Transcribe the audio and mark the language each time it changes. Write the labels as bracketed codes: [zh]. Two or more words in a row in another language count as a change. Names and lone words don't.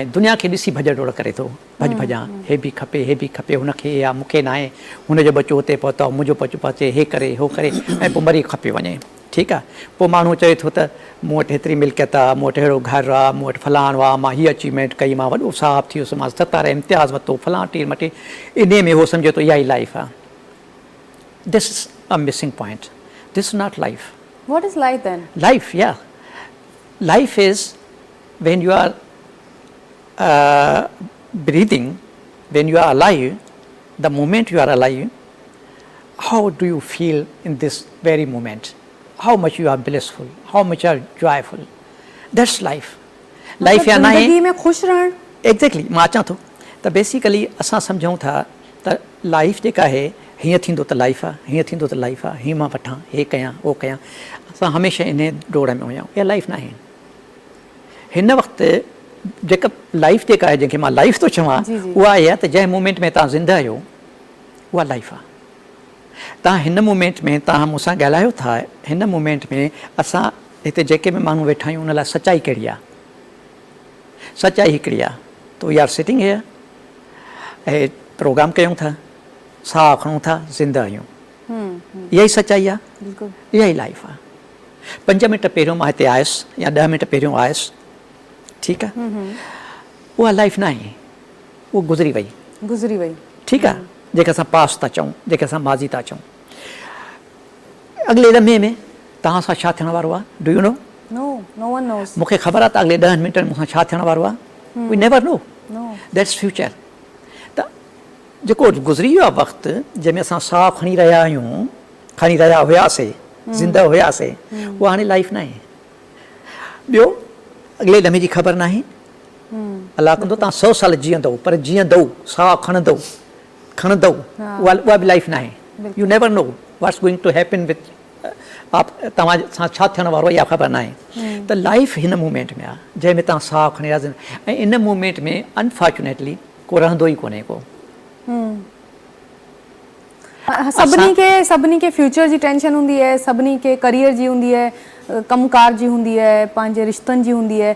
[sd] दुनिया खे ॾिसी भॼ डोड़ करे थो, भॼां, हे बि खपे, हे बि खपे, हुनखे या मूंखे न आहे, हुनजो बचो हुते पहुतो आहे, मुंहिंजो बचो पहुचे, हे करे हो करे, ऐं पोइ मरी खपे वञे, ठीकु आहे। पोइ माण्हू चए थो त मूं वटि हेतिरी मिल्कियत आहे, मूं वटि अहिड़ो घरु आहे, मूं वटि फलाणो आहे, मां हीअ अचीवमेंट कई, मां वॾो साहब थी वियुसि, मां 17 इम्तियाज़ वरितो, फलाण टीर मटे, इन में उहो सम्झे थो इहा ई लाइफ आहे। [en] This is a missing point. This is not life. What is life then? Life, yeah. Life is when you are breathing, when you are alive, the moment you are alive, how do you feel in this very moment? How much you are blissful, how much you are joyful. That's life. Life [hi] या ना है [sd] ज़िंदगी में खुश रहण। [en] Exactly. [sd] मां अचां थो त बेसिकली असां सम्झूं था त लाइफ जेका आहे हीअं थींदो त लाइफ आहे, हीअं थींदो त लाइफ आहे, हीअं मां वठां, हे कयां, उहो कयां। असां हमेशह इन डोड़ में हुया। इहा लाइफ न आहे। हिन वक़्तु जेका लाइफ जेका आहे, जंहिंखे मां लाइफ थो चवां, उहा आहे त जंहिं मूमेंट में तव्हां ज़िंदा आहियो उहा लाइफ आहे। तव्हां हिन मूमेंट में तव्हां मूंसां ॻाल्हायो था, हिन मूमेंट में असां हिते जेके बि माण्हू वेठा आहियूं उन लाइ सचाई कहिड़ी आहे? सचाई हिकिड़ी आहे त [en] we are sitting here, [sd] ऐं प्रोग्राम कयूं था, साहु खणूं था, ज़िंदा आहियूं। इहा ई सचाई आहे, इहा ई लाइफ आहे। 5 मिंट पहिरियों मां हिते आयुसि या 10 मिंट पहिरियों आयुसि, ठीकु आहे, उहा लाइफ न आहे, उहा गुज़री वई, ठीकु आहे। जेके असां पास था चऊं, जेके असां माज़ी था चऊं, अॻिले लम्हे में तव्हां सां छा थियण वारो आहे? [en] Do you know? No one knows. [sd] मूंखे ख़बर आहे त अॻिले 10 मिंटनि मूंसां छा थियण वारो आहे। [en] We never know. That's future. [sd] त जेको गुज़री वियो आहे वक़्तु, जंहिंमें असां साहु खणी रहिया हुआसीं ज़िंदा हुआसीं उहा हाणे लाइफ न आहे। ॿियो अॻिले लम्हे जी ख़बर न आहे, अलाह कंदो तव्हां 100 साल जीअंदव, पर जीअंदव साह खणंदव उहा बि लाइफ न आहे। [en] you never know what's going to happen with [sd] तव्हां सां छा थियण वारो आहे इहा ख़बर न आहे। त लाइफ हिन मूमेंट में आहे जंहिंमें तव्हां साह खणी था, ऐं इन मूमेंट में अनफॉर्चुनेटली को रहंदो ई कोन्हे को। सभिनी खे फ्यूचर जी टेंशन हूंदी आहे, सभिनी खे करियर जी हूंदी आहे, कमकार जी हूंदी आहे, पंहिंजे रिश्तनि जी हूंदी आहे।